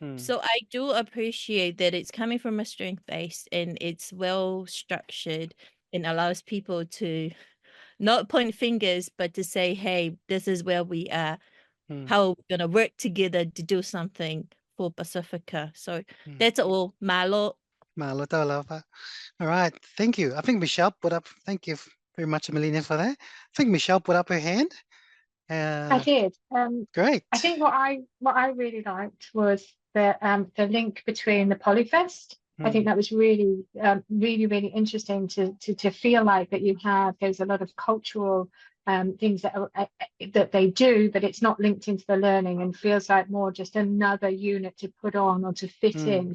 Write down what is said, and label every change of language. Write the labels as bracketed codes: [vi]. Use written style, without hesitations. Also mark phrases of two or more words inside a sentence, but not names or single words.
[en] So I do appreciate that it's coming from a strength base and it's well structured and allows people to not point fingers, but to say, hey, this is where we are. How are we going to work together to do something for Pasifika? So that's all. Malo. [sm] Malo Taulapa. [en] All right, thank you. I think Michelle put up, thank you very much, Melina, for that. I think Michelle put up her hand. I did. Great. I think what I really liked was the link between the Polyfest. I think that was really really interesting to feel like that there's a lot of cultural things that they do, but it's not linked into the learning and feels like more just another unit to put on or to fit in.